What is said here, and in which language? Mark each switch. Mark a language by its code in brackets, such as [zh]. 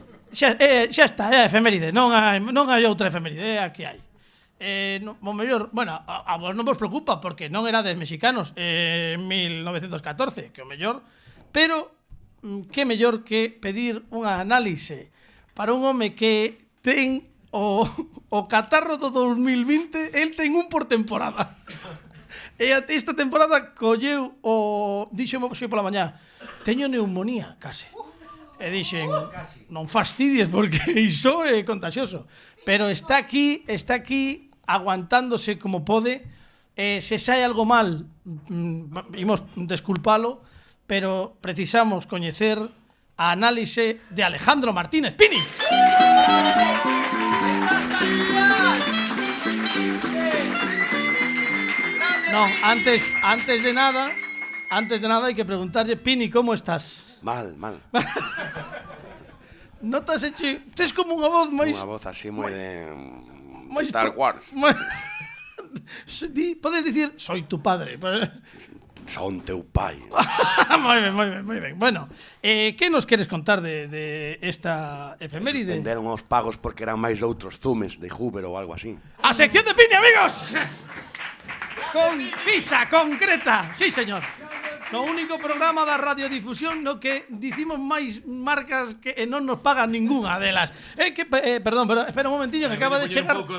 [gl] Xa está, é a efeméride, non hai outra efeméride, é a que hai. O mellor, bueno, a vos non vos preocupa, porque non erades mexicanos en 1914, que o mellor, pero que mellor que pedir unha análise para un home que ten o catarro do 2020, el ten un por temporada. E esta temporada colleu díxome hoxe pola mañá, teño neumonía, case. E dixen, non fastidies porque iso é contagioso. Pero está aquí aguantándose como pode Se sai algo mal, imos desculpalo, pero precisamos coñecer a análise de Alejandro Martínez Pini. No, antes de nada hai que preguntarlle, Pini, [es] ¿cómo estás? [gl] Mal. Notas hecho, tes como unha voz máis... Unha voz así moi de... máis Star Wars. Podes dicir, [es] soy tu padre. [gl] Son teu pai. Moi ben. Bueno, que nos queres contar de esta efeméride? Venderon os pagos porque eran máis de outros zumes, de Hoover ou algo así. A sección de Pini, amigos. Concisa, concreta. [es] Sí, señor. [gl] No único programa da radiodifusión no que dicimos máis marcas que non nos pagan ninguna delas. Perdón, pero espera un momentillo que acaba de chegar.